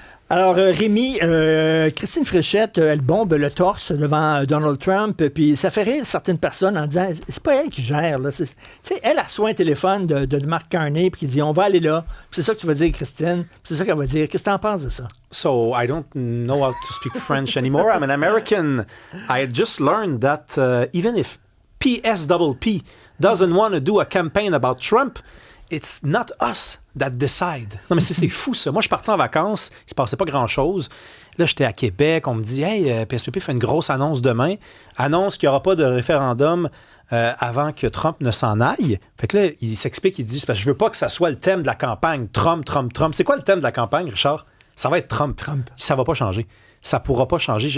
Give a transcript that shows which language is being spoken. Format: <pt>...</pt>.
<fr>Alors, Rémi, Christine Fréchette, elle bombe le torse devant Donald Trump, puis ça fait rire certaines personnes en disant, c'est pas elle qui gère, là. Tu sais, elle reçoit un téléphone de Mark Carney, puis qui dit, on va aller là. Puis c'est ça que tu vas dire, Christine. Puis c'est ça qu'elle va dire. Qu'est-ce que t'en penses de ça?</fr> <en>So I don't know how to speak French anymore. I'm an American. I just learned that even if PSPP doesn't want to do a campaign about Trump, it's not us that decide.</en> <fr>Non, mais c'est fou, ça. Moi, je suis parti en vacances, il se passait pas grand-chose. Là, j'étais à Québec, on me dit « Hey, PSPP fait une grosse annonce demain. Annonce qu'il n'y aura pas de référendum avant que Trump ne s'en aille. » Fait que là, il s'explique, il dit « Parce que je veux pas que ça soit le thème de la campagne. Trump, Trump, Trump. » C'est quoi le thème de la campagne, Richard? Ça va être Trump. Ça va pas changer. Ça pourra pas changer.</fr>